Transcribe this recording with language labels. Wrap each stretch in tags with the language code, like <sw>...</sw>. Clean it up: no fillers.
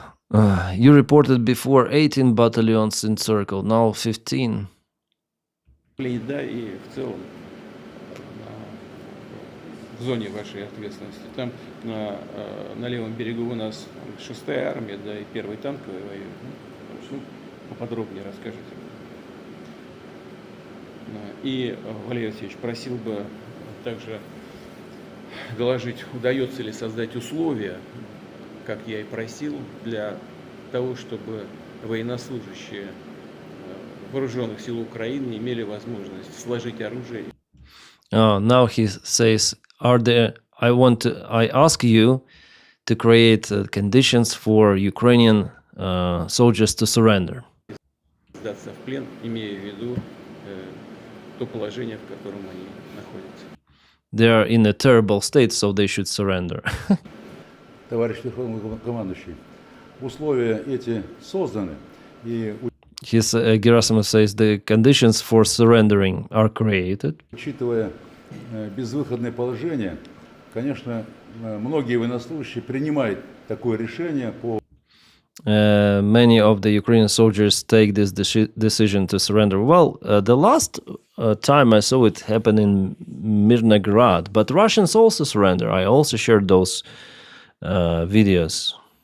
<en>You reported before 18 battalions encircled, now 15.</en> <ru>Да, и в целом в зоне вашей ответственности. Там на левом берегу у нас 6-я армия, да, и 1-й танковый воюет. Ну, поподробнее расскажите. И, Валерий Алексеевич, просил бы также доложить, удается ли создать условия, как я и просил, для того, чтобы военнослужащие вооруженных сил Украины имели возможность сложить оружие.</ru> <en>Now he says, I ask you to create conditions for Ukrainian soldiers to surrender.</en> <ru>Сдаться в плен, имея в виду то положение, в котором они находятся.</ru> <en>They are in a terrible state, so they should surrender.</en> <ru>Товарищ Верховный командующий, условия эти созданы, и</ru> <en>Gerasimov says the conditions for surrendering are created.</en> <ru>учитывая безвыходное положение, конечно, многие военнослужащие принимают такое решение по</ru> <en>Many of the Ukrainian soldiers take this decision to surrender. Well, the last time I saw it happen in Mirnograd, but Russians also surrender. I also shared those videos.</en>